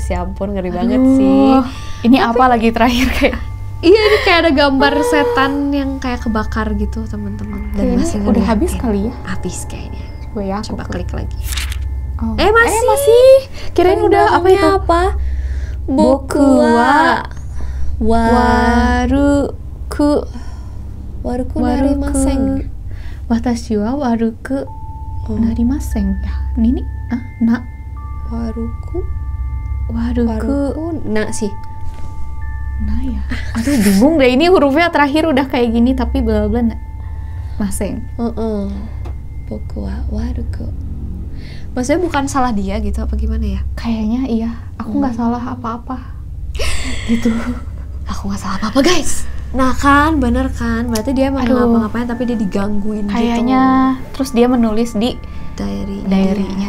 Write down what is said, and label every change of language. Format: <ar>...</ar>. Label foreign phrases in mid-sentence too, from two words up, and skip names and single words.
<id>Ya ampun ngeri banget sih. Ini apa lagi terakhir kayak iya ini kayak ada gambar setan yang kayak kebakar gitu teman-teman. Dan masih udah habis kali ya? Habis kayaknya. Coba klik lagi. Masih. Kirain udah apa itu? Apa?</id> <ja>僕は悪くなりません. 私は悪くなりません.</ja> <id>Ya, ini waruku sih. Nah ya, aduh bingung deh, ini hurufnya terakhir udah kayak gini tapi bla bla maseng.</id> <ja>僕は悪く.</ja> <id>Maksudnya bukan salah dia gitu apa gimana ya? Kayaknya iya, aku nggak salah apa-apa. Gitu. Aku nggak salah apa-apa guys. Nah kan, bener kan? Berarti dia emang ngapa-ngapain tapi dia digangguin kayaknya, gitu. Terus dia menulis di diary-nya</id>